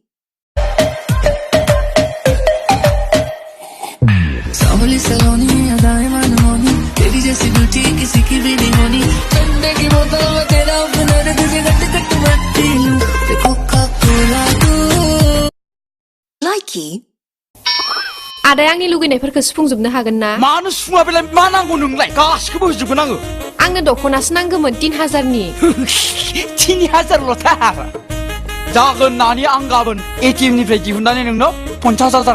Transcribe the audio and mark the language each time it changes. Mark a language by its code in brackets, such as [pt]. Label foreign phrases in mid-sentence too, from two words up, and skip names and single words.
[hi] सावली सलोनी अदाएं मनमोनी, तेरी जैसी ब्यूटी किसी की भी नहीं होनी। ठंडे की बोतल में तेरा हुनर, तुझे गट गट मैं पी लूं, ते कोका कोला तू। Likey. [brx] आदाया आंनि लुगैनायफोरखौ सुफुंजोबनो हागोन ना? मानो सुफुङा बेलाय, मा नांगौ नोंलाय? गासिखौबो होजोबगोन आङो। आंनो दख'नासो नांगौमोन 3000नि। 3000ल'थार। जागोन नानि आं गाबोन ATM निफ्राय दिहुननानै नोंनो 50,000।